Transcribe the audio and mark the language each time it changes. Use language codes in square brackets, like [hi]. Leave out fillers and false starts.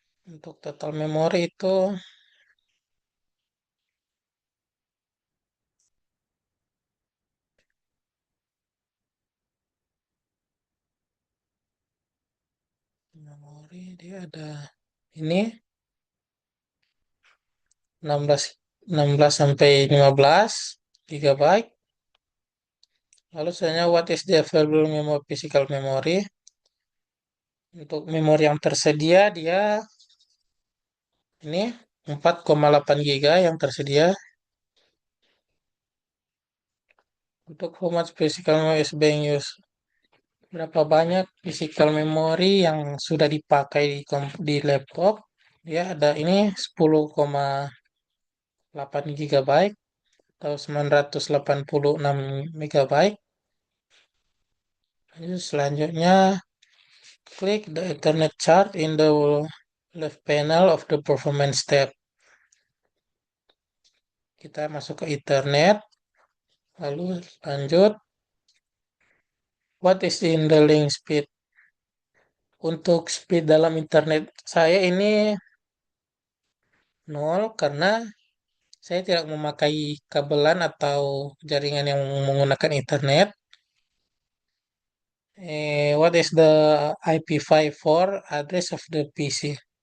[id] Untuk total memory itu memori dia ada ini 16 16 sampai 15 GB. Lalu selanjutnya [en] what is the available memory, physical memory? [id] Untuk memori yang tersedia dia ini 4,8 GB yang tersedia. Untuk [en] how much physical memory is being used? [id] Berapa banyak physical memory yang sudah dipakai di laptop? Dia ada ini 10,8 GB atau 986 MB. Selanjutnya, klik [en] the Ethernet chart in the left panel of the performance tab. [id] Kita masuk ke Ethernet, lalu lanjut. [en] What is in the link speed? [id] Untuk speed dalam internet saya ini 0 karena saya tidak memakai kabelan atau jaringan yang menggunakan internet. [en] What is the IP54 address of the PC?